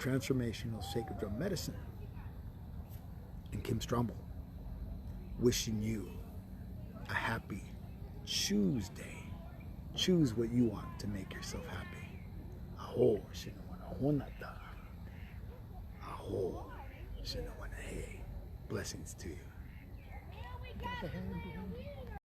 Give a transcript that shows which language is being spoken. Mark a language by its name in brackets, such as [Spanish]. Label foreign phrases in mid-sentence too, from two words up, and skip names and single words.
[English] Transformational Sacred Drum Medicine and Kim Strumble, wishing you a happy Tuesday. Choose what you want to make yourself happy. Aho, shinawana. Aho, shinawana. Blessings to you.